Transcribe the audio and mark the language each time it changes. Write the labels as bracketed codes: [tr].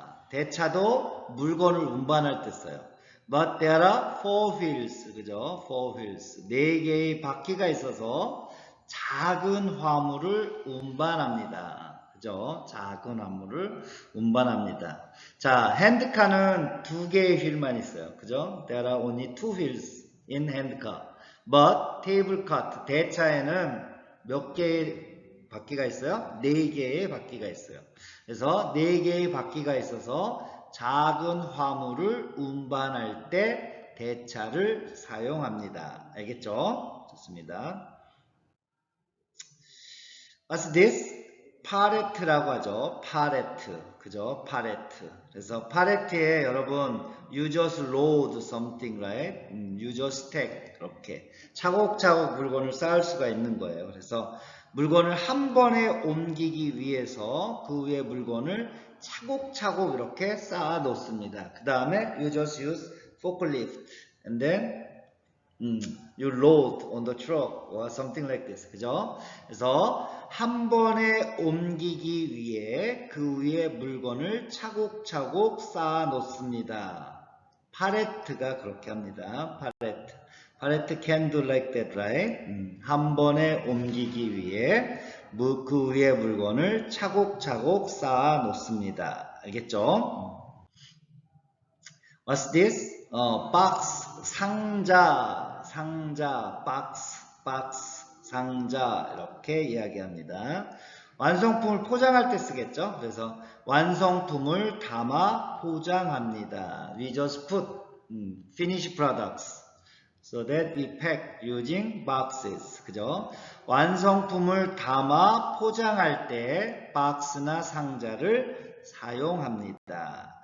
[ko] 대차도 물건을 운반할 때 써요. [en] But there are four wheels. [ko] 그죠? [en] four wheels. [ko] 4개의 바퀴가 있어서 작은 화물을 운반합니다. 그죠? 작은 화물을 운반합니다. 자, 핸드카는 2개의 휠만 있어요. 그죠? [en] There are only 2 wheels in handcar. But table cot, [ko] 대차에는 몇 개의 바퀴가 있어요? 4개의 바퀴가 있어요. 그래서 4개의 바퀴가 있어서 작은 화물을 운반할 때 대차를 사용합니다. 알겠죠? 좋습니다. [en] What's this? [ko] 팔레트라고 하죠. 그죠? 팔레트. 그래서 팔레트에 여러분 [en] you just load something, right? You just stack. [ko] 이렇게 차곡차곡 물건을 쌓을 수가 있는 거예요. 그래서 물건을 한 번에 옮기기 위해서 그 위에 물건을 차곡차곡 이렇게 쌓아 놓습니다. 그 다음에 [en] you just use forklift and then you load on the truck or something like this. [ko] 그죠? 그래서 한 번에 옮기기 위해 그 위에 물건을 차곡차곡 쌓아 놓습니다. 파레트가 그렇게 합니다. 파레트. [en] 파레트 can do like that, right? [ko] 한 번에 옮기기 위해 그 위에 물건을 차곡차곡 쌓아 놓습니다. 알겠죠? [en] What's this? [ko] 박스, 상자, 박스, 상자 이렇게 이야기합니다. 완성품을 포장할 때 쓰겠죠. 그래서 완성품을 담아 포장합니다. [en] We just put finished products so that we pack using boxes. [ko] 그죠? 완성품을 담아 포장할 때 박스나 상자를 사용합니다.